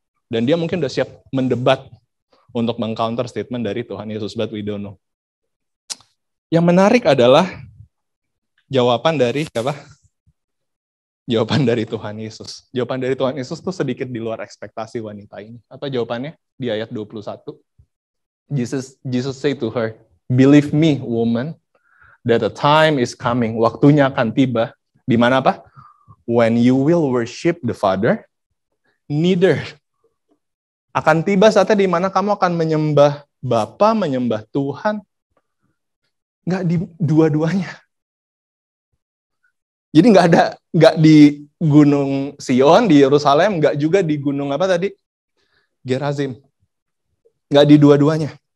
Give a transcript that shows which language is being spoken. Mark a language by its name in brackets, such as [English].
[Indonesian] Dan dia mungkin udah siap mendebat untuk meng-counter statement dari Tuhan Yesus, [English] but we don't know. [Indonesian] Yang menarik adalah jawaban dari siapa? Jawaban dari Tuhan Yesus. Jawaban dari Tuhan Yesus tuh sedikit di luar ekspektasi wanita ini. Apa jawabannya? Di ayat 21. [English] Jesus say to her, "Believe me, woman, that a time is coming." [Indonesian] Waktunya akan tiba. Di mana apa? [English] When you will worship the Father, neither. [Indonesian] Akan tiba saatnya di mana kamu akan menyembah Bapa, menyembah Tuhan. Nggak di dua-duanya. Jadi nggak di Gunung Sion, di Yerusalem, nggak juga di gunung apa tadi? Gerazim. Nggak di dua-duanya.